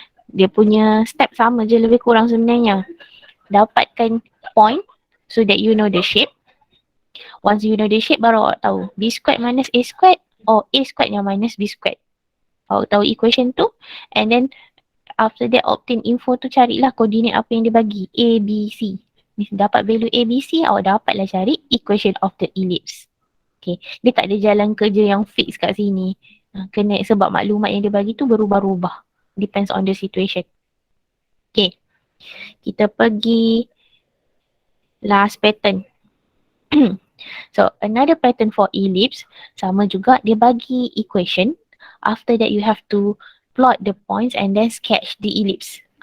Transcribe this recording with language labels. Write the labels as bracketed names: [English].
[Malay] Dia punya step sama je lebih kurang sebenarnya. [English] Dapatkan point so that you know the shape. Once you know the shape, [Malay] baru awak tahu [English] b squared minus a squared or a squared [Malay] yang [English] minus b squared. [Malay] Awak tahu equation tu, [English] and then after that obtain info [Malay] tu, carilah koordinat apa yang dia bagi, a, b, c. Dapat value a, b, c, awak dapatlah cari [English] equation of the ellipse. [Malay] Okay, dia tak ada jalan kerja yang fix kat sini. Kena, sebab maklumat yang dia bagi tu berubah-ubah. [English] Depends on the situation. [Malay] Okay, kita pergi last pattern. [English] So, another pattern for ellipse, [Malay] sama juga, dia bagi [English] equation. After that, you have to plot the points and then sketch the ellipse.